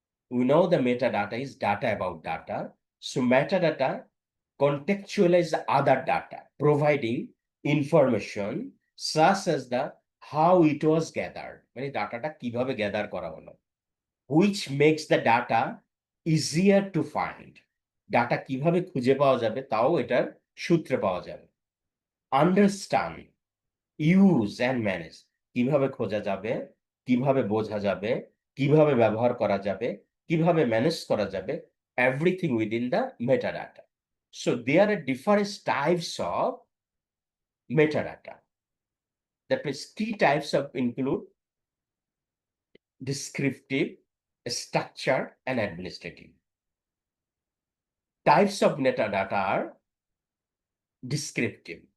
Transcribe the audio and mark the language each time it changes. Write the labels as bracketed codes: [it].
[en] We know the metadata is data about data. So metadata contextualize the other data, providing information such as the how it was gathered. [bn] মানে ডাটাটা কিভাবে gather করা হলো, [en] which makes the data easier to find. [bn] Data কিভাবে খুঁজে পাওয়া যাবে তাও এটার সূত্রে পাওয়া যাবে। [en] Understand, use and manage, [bn] কিভাবে খোঁজা যাবে, কিভাবে বোঝা যাবে, কিভাবে ব্যবহার করা যাবে, কিভাবে ম্যানেজ করা যাবে, [en] everything within the metadata. So there are different types of metadata. That means key types of include descriptive, structured, and administrative. Types of metadata are descriptive.